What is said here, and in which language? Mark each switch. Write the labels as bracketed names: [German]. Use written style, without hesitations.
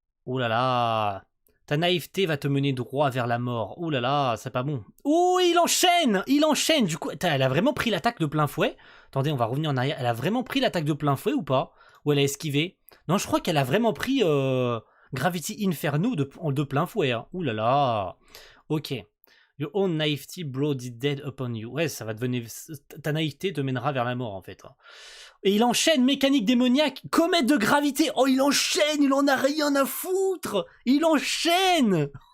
[French] Oulala, ta naïveté va te mener droit vers la mort. Oulala, c'est pas bon. Il enchaîne, du coup, elle a vraiment pris l'attaque de plein fouet. Attendez, on va revenir en arrière, elle a vraiment pris l'attaque de plein fouet ou pas? Ou elle a esquivé? Non, je crois qu'elle a vraiment pris Gravity Inferno de plein fouet. Oulala. Ok. [English] Your own naivety brought the dead upon you. [French] Ouais, ça va devenir... Ta naïveté te mènera vers la mort, en fait. Et il enchaîne mécanique démoniaque, comète de gravité. Oh, il enchaîne, il en a rien à foutre. Il enchaîne.